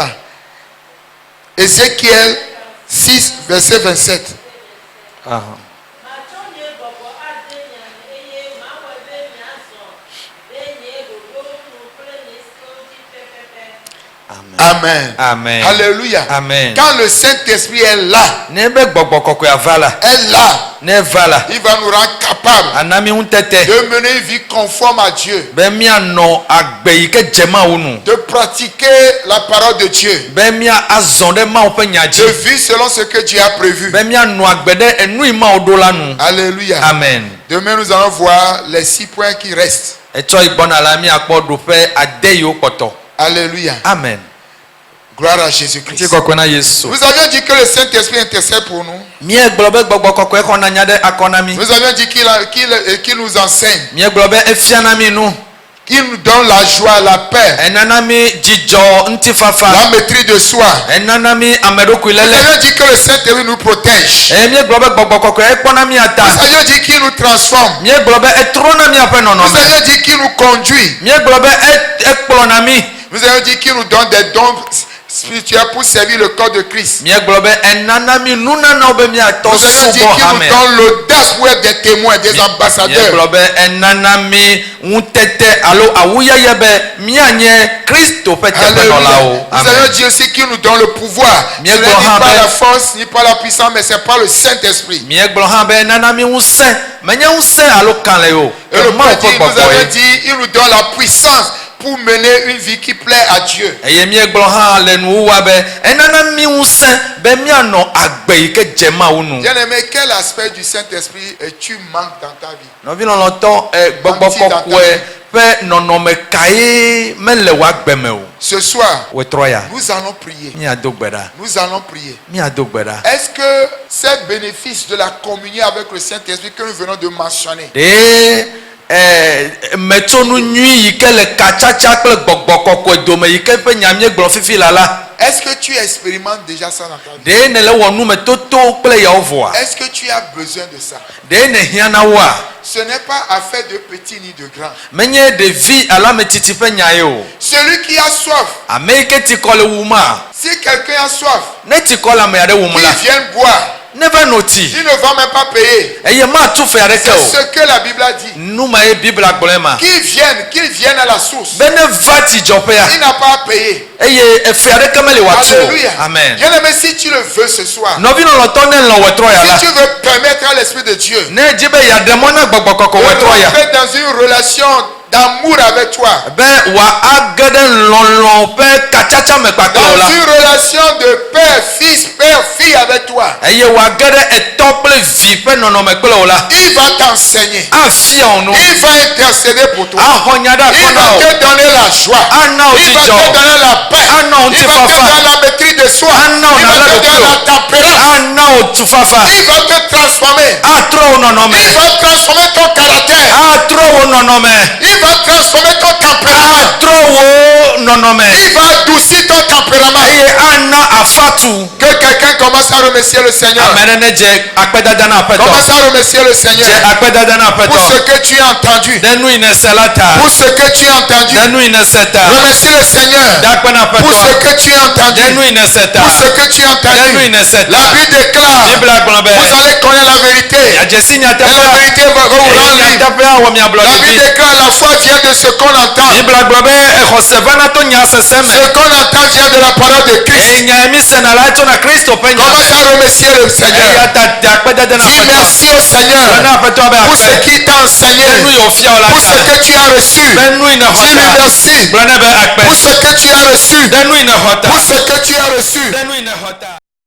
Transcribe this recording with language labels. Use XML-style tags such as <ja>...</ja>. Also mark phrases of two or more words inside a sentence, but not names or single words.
<fr>Ézéchiel 6, verset 27. Amen. Amen. Alléluia. Amen. Quand le Saint-Esprit est là,</fr> <ee>Ne be gbɔgbɔ kɔkɔe ava la.</ee> <fr>est là,</fr> <ee>Ne va la.</ee> <fr>il va nous rendre capables</fr> <ee>Anami ŋu tete.</ee> <fr>de mener une vie conforme à Dieu,</fr> <ee>Be mianɔ agbe yi ke dze Mawu nu.</ee> <fr>de pratiquer la parole de Dieu,</fr> <ee>Be mia azɔ ɖe Mawu ƒe nya</ee> <fr>de</fr> <ee>dzi.</ee> <fr>vivre selon ce que Dieu a prévu.</fr> <ee>Be mianɔ agbe ɖe enu yi Mawu ɖo la nu.</ee> <fr>Alléluia. Amen. Demain, nous allons voir les 6 points qui restent.</fr> <ee>Etsɔ yi gbɔna la miakpɔ ɖoƒe ade yiwo kpɔtɔ.</ee> <fr>Alléluia. Amen. Gloire à Jésus-Christ.</fr> <ee>Ŋuti kɔkɔe na Yesu.</ee> <fr>Nous avions dit que le Saint-Esprit intercède pour nous.</fr> <ee>Míegblɔ be gbɔgbɔ kɔkɔe xɔna nya ɖe akɔ na mi.</ee> <fr>Nous avions dit qu'il nous enseigne,</fr> <ee>Míegblɔ be efia na mi nu.</ee> <fr>qu'il nous donne la joie, la paix,</fr> <ee>Enana mi dzidzɔ ŋutifafa.</ee> <fr>la maîtrise de soi.</fr> <ee>Enana mi ameɖokui</ee> <fr>Nous</fr> <ee>lele.</ee> <fr>avions dit que le Saint-Esprit nous protège.</fr> <ee>Míegblɔ be gbɔgbɔ kɔkɔe ekpɔna mi</ee> <fr>Nous</fr> <ee>ata.</ee> <fr>avions dit qu'il nous transforme.</fr> <ee>Míegblɔ be etrɔna miaƒe</ee> <fr>Nous</fr> <ee>nɔnɔme.</ee> <fr>avions dit qu'il nous conduit.</fr> <ee>Míegblɔ be ekplɔna mi.</ee> <fr>Nous avions dit qu'il nous donne des dons spirituels pour servir le corps de Christ.</fr> <ee>Míegblɔ be enana mi nunanawo be miatɔ</ee> <fr>Nous avions dit</fr> <ee>subɔ</ee> <fr>qu'il nous</fr> <ee>hame.</ee> <fr>donne l'audace pour être des témoins, des ambassadeurs.</fr> <ee>Míegblɔ be enana mi ŋutete alo awuyeye be mianye Kristo ƒe teƒenɔlawo.</ee> <fr>Alléluia. Nous Amen. avions dit aussi qu'il nous donne le pouvoir. Ce n'est ni par la force, ni par la puissance, mais c'est par le Saint-Esprit.</fr> <ee>Míegblɔ hã be enana mi ŋusẽ menye ŋusẽ alo kalẽ o.</ee> <fr>Et le</fr> <ee>Mawu ƒe</ee> <fr>point dit, nous</fr> <ee>gbɔgbɔ</ee> <fr>avons</fr> <ee>ye.</ee> <fr>dit, il nous donne la puissance pour pour mener une vie qui plaît à Dieu.</fr> <ee>eye miegblɔ hã le nuwuwa be enana mi ŋusẽ be mianɔ agbe yi ke dze Mawu nu.</ee> <fr>Bien-aimé, quel aspect du Saint-Esprit tu manques dans ta vie?</fr> <ee>Nɔvi lɔlɔtɔ gbɔgbɔ kɔkɔe ƒe nɔnɔme kae mele wò agbe me o.</ee> <fr>Ce soir,</fr> <ee>Wetrɔ ya.</ee> <fr>nous allons prier.</fr> <ee>Miado gbe ɖa.</ee> <fr>Nous allons prier.</fr> <ee>Miado gbe ɖa.</ee> <fr>Est-ce que ces bénéfices de la communion avec le Saint-Esprit que nous venons de mentionner,</fr> <ee>Ɖe metsonu nyui yi ke le katsatsa kple gbɔgbɔ kɔkɔe dome yi ke ƒe nya miegblɔ fifi la.</ee> <fr>est-ce que tu expérimentes déjà ça dans ta vie?</fr> <ee>Ɖe ne le wɔ nume toto kple yawo vɔa.</ee> <fr>Est-ce que tu as besoin de ça?</fr> <ee>Ɖe ne hiã na woa.</ee> <fr>Ce n'est pas affaire de petit ni de grand.</fr> <ee>Menye ɖevi alo ametsitsi ƒe nya ye o.</ee> <fr>Celui qui a soif,</fr> <ee>Ame yi ke tsikɔ le wum ma.</ee> <fr>si quelqu'un a soif,</fr> <ee>Ne tsikɔ le ame aɖe wum la.</ee> <fr>qu'il vienne boire.</fr> <ee>Neva no tsi.</ee> <fr>Il ne va même pas payer.</fr> <ee>Eye matu fe aɖeke</ee> <fr>C'est</fr> <ee>o.</ee> <fr>ce que la Bible a dit.</fr> <ee>Numa ye Bibla gblɔe ma.</ee> <fr>Qu'il vienne à la source.</fr> <ee>Be ne va tsidzɔƒea.</ee> <fr>Il n'a pas à payer.</fr> <ee>Eye efe aɖeke mele wòatu o.</ee> <fr>Alléluia. Amen. Bien-aimé, si tu le veux ce soir,</fr> <ee>Nɔvi lɔlɔtɔ ne lɔ wòtrɔ ya la.</ee> <fr>si tu veux permettre à l'Esprit de Dieu</fr> <ee>Ne dzi be yaɖe mɔ na gbɔgbɔ kɔkɔ</ee> <fr>de</fr> <ee>wòtrɔ ya.</ee> <fr>rentrer dans une relation d'amour avec toi,</fr> <ee>Be wòa age ɖe lɔlɔ ƒe katsatsa me kpakple o</ee> <fr>dans</fr> <ee>la.</ee> <fr>une relation de père, fille avec toi,</fr> <ee>Eye wòa ge ɖe etɔ kple vi ƒe nɔnɔme kple o la.</ee> <fr>il va t'enseigner.</fr> <ee>Afia wo nu.</ee> <fr>Il va intercéder pour toi.</fr> <ee>Axɔ nya ɖe</ee> <fr>Il</fr> <ee>akɔ na</ee> <fr>va</fr> <ee>o.</ee> <fr>te donner la joie.</fr> <ee>Ana wo</ee> <fr>Il va te</fr> <ee>dzidzɔ.</ee> <fr>donner la paix.</fr> <ee>Ana wo</ee> <fr>Il va te</fr> <ee>ŋutifafa.</ee> <fr>donner la maîtrise de soi.</fr> <ee>Ana wo</ee> <fr>Il va</fr> <ee>nalé</ee> <fr>te donner</fr> <ee>ɖokui o.</ee> <fr>la tempérance.</fr> <ee>Ana wo tufafa.</ee> <fr>Il va te transformer.</fr> <ee>Atrɔ wo nɔnɔme.</ee> <fr>Il va transformer ton caractère.</fr> <ee>Atrɔ wo nɔnɔme.</ee> <fr>Il va transformer ton tempérament.</fr> <ee>Atrɔ wo nɔnɔme.</ee> <fr>Il va adoucir ton tempérament.</fr> <ee>Eye ana afatu.</ee> <fr>Que quelqu'un commence à remercier le Seigneur.</fr> <ee>Ame ɖe ne dze akpedada na aƒetɔ.</ee> <fr>Commence à remercier le Seigneur</fr> <ee>Dze akpedada na</ee> <fr>pour</fr> <ee>aƒetɔ.</ee> <fr>ce que tu as entendu.</fr> <ee>Ɖe nu yi ne se la ta.</ee> <fr>Pour ce que tu as entendu.</fr> <ee>Ɖe nu yi ne se ta.</ee> <fr>Remercie le Seigneur</fr> <ee>Ɖe akpe na</ee> <fr>pour ce</fr> <ee>aƒetɔ.</ee> <fr>que tu as entendu.</fr> <ee>Ɖe nu yi ne se ta.</ee> <fr>Pour ce que tu as</fr> <ee>Ɖe nu yi</ee> <fr>entendu.</fr> <ee>ne se</ee> <fr>La</fr> <ee>ta.</ee> <fr>Bible déclare,</fr> <ee>Bibla gblɔ be.</ee> <fr>vous allez connaître la vérité.</fr> <ee>Yadze si</ee> <fr>Et la</fr> <ee>nyateƒea.</ee> <fr>vérité va vous rendre</fr> <ee>Eye</ee> <fr>libre.</fr> <ee>nyateƒea wɔ miablɔ</ee> <fr>La Bible</fr> <ee>ɖiɖi.</ee> <fr>déclare, la foi vient de ce qu'on entend.</fr> <ee>Bibla gblɔ be exɔse vana to nya sese me.</ee> <fr>Ce qu'on entend vient de la parole de Christ.</fr> <ee>Eye nya mi sena la tso na Kristo ƒe nya</ee> <fr>Commence</fr> <ee>me.</ee> <fr>à remercier le</fr> <ee>Eya</ee> <fr>Seigneur.</fr> <ee>ta de akpedada na</ee> <fr>Dis</fr> <ee>aƒetɔ.</ee> <fr>merci au Seigneur</fr> <ee>Na aƒetɔ be</ee> <fr>pour ce</fr> <ee>akpe.</ee> <fr>qu'il t'a enseigné,</fr> <ee>Be nu yi wòfia wo la</ee> <fr>pour ce</fr> <ee>ta.</ee> <fr>que tu as reçu.</fr> <ee>Be nu yi ne</ee> <fr>Dis</fr> <ee>xɔ</ee> <fr>lui</fr> <ee>ta.</ee> <fr>merci</fr> <ee>Gblɔ ne be akpe.</ee> <fr>pour ce que tu as reçu.</fr> <ee>Be nu yi ne xɔ ta.</ee> <fr>Pour ce que tu as reçu.</fr> <ee>Be nu yi ne xɔ ta.</ee>